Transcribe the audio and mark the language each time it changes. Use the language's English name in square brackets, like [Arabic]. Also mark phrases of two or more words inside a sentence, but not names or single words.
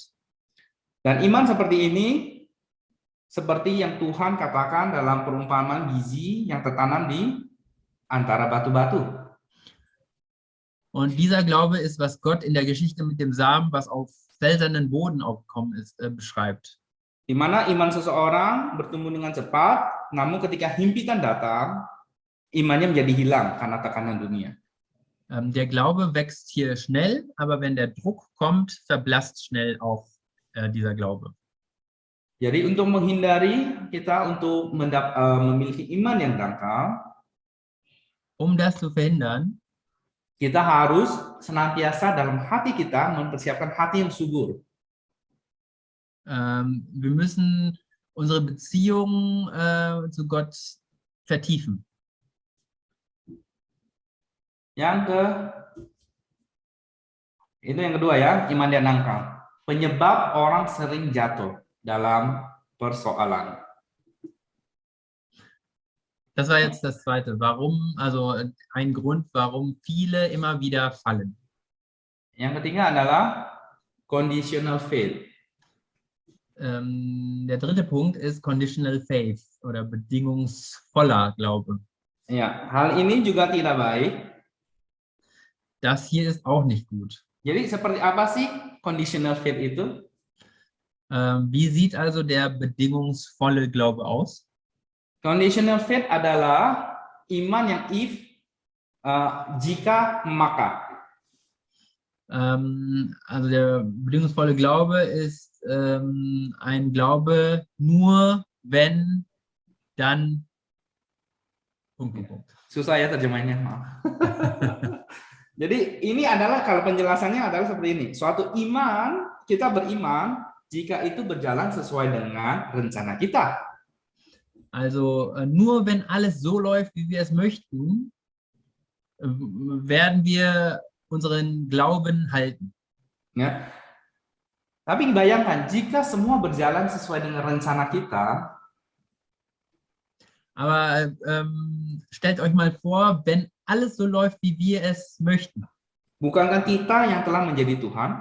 [Indonesian] Dan iman seperti ini, seperti yang Tuhan katakan dalam perumpamaan biji yang tertanam di antara batu-batu. [German] Und dieser Glaube ist, was Gott in der Geschichte mit dem Samen, was auf felsernen Boden aufgekommen ist, beschreibt. [Indonesian] Di mana iman seseorang bertumbuh dengan cepat, namun ketika himpitan datang, imannya menjadi hilang karena tekanan dunia. [German] Der Glaube wächst hier schnell, aber wenn der Druck kommt, verblasst schnell auch dieser Glaube. [Indonesian] Jadi untuk menghindari kita untuk memiliki iman yang dangkal, [German] Um das zu verhindern, [Indonesian] kita harus senantiasa dalam hati kita mempersiapkan hati yang subur. [German] wir müssen unsere Beziehung zu Gott vertiefen. [Indonesian] Itu yang kedua ya, iman yang dangkal. Penyebab orang sering jatuh dalam persoalan. [German] Das war jetzt das zweite. Warum, also ein Grund, warum viele immer wieder fallen. [Indonesian] Yang ketiga adalah [English] conditional faith. [German] Der dritte Punkt ist [English] conditional faith [German] oder bedingungsvoller Glaube. [Indonesian] Ya, hal ini juga tidak baik. [German] Das hier ist auch nicht gut. [Indonesian] Jadi seperti apa sih [English] conditional faith [Indonesian] itu? [German] Wie sieht also der bedingungsvolle Glaube aus? [English] Conditional faith [Indonesian] adalah iman yang jika maka. [German] Also der bedingungsvolle Glaube ist ein Glaube nur wenn, dann. [Indonesian] Susah ya terjemahnya, maaf. Jadi ini adalah kalau penjelasannya adalah seperti ini. Suatu iman, kita beriman jika itu berjalan sesuai dengan rencana kita. [German] Also nur wenn alles so läuft, wie wir es möchten, werden wir unseren Glauben halten. [Indonesian] Ya. Tapi bayangkan jika semua berjalan sesuai dengan rencana kita. [German] Aber stellt euch mal vor, wenn alles so läuft, wie wir es möchten. [Indonesian] Bukankah kita yang telah menjadi Tuhan?